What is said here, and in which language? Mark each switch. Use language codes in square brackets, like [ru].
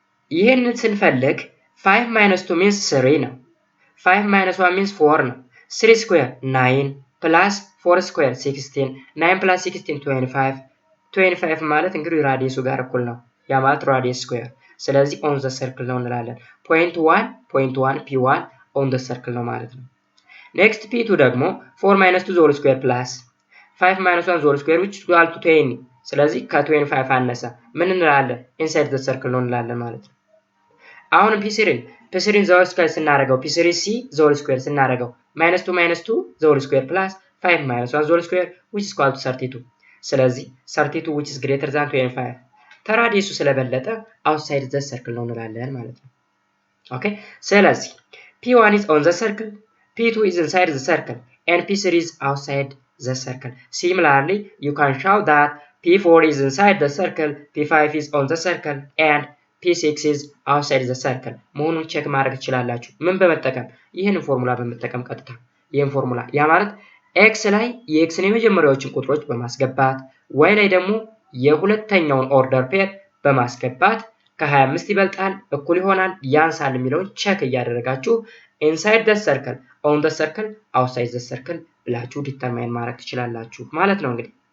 [am] ይሄንን ስንፈልግ 5 minus 2 means 3 ነው። 5 minus 1 means 4 ነው። 3 square 9 plus 4 square 16 9 plus 16 25 25 ማለት እንግዲህ ራዲየሱ ጋር እኩል ነው። ያ ማለት ራዲየስ ስኩዌር። ስለዚህ ኦን ዘ ሰርክል ነው እንላለን። ፖይንት 1 P1 ኦን ዘ ሰርክል ነው ማለት ነው። ኔክስት P2 ደግሞ 4 minus 2 whole square plus 5 minus 1 whole square [en] which is equal to 20 [am] ስለዚህ ከ25 አነሰ ምን እንላለን? ኢንሳይድ ዘ ሰርክል ነው እንላለን ማለት ነው። አሁን P3 ዘ ሆል ስኩዌር ስናደርገው P3C ዘ ሆል ስኩዌር ስናደርገው -2 ዘ ሆል ስኩዌር plus 5 minus 1 ዘ ሆል ስኩዌር which is equal to 32 ስለዚህ 32 [en] which is greater than 25 [am] ተራዲየሱ ስለበለጠ outside the circle ነው እንላለን ማለት ነው። ኦኬ ስለዚህ [en] P1 is on the circle, [am] P2 is inside the circle and P3 is outside the circle. [en] Similarly, you can show that P4 is inside the circle, P5 is on the circle and P6 is outside the circle. [am] መሆኑን ቼክ ማድረግ ትችላላችሁ። ምን በመጠቀም? ይሄንን ፎርሙላ በመጠቀም ቀጥታ ይሄን ፎርሙላ ያ ማለት x ላይ የxን የመጀመሪያዎችን ቁጥሮች በማስገባት y ላይ ደግሞ የሁለተኛውን ኦርደር ፔር በማስገባት ከ25 ይበልጣል እኩል ይሆናል ያንሳል የሚለውን ቼክ እያደረጋችሁ [en] inside the circle, on the circle, [am] outside the circle ብላችሁ ዲተርማይን ማድረግ ትችላላችሁ ማለት ነው እንግዲህ